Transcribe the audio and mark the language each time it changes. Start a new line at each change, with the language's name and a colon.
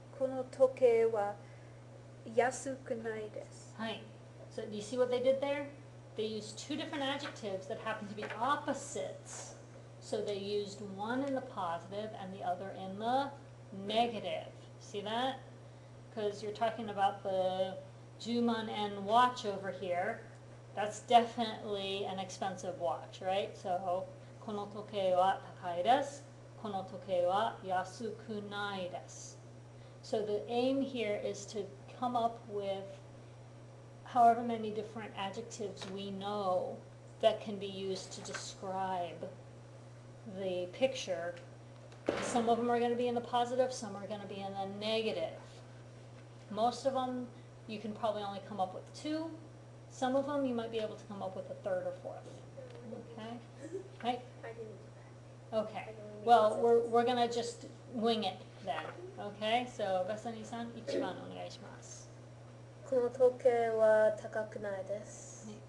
Japanese: この時計は安くないです。
English: Hi. So do you see what they did there? They used two different adjectives that happen to be opposites. So they used one in the positive and the other in the negative. See that? Because you're talking about the Juman N watch over here. That's definitely an expensive watch, right?
Japanese: So, この時計は高いです。この時計は安くないです。
English: So the aim here is to come up with however many different adjectives we know that can be used to describe the picture. Some of them are going to be in the positive, some are going to be in the negative. Most of them you can probably only come up with two. Some of them you might be able to come up with a third or fourth. Okay? Right? I didn't do that. Okay. I can only make Well, sentences. we're going to just wing it then. Okay?
Japanese: So, Basani-san, 1番お願いします。この時計は高くないです。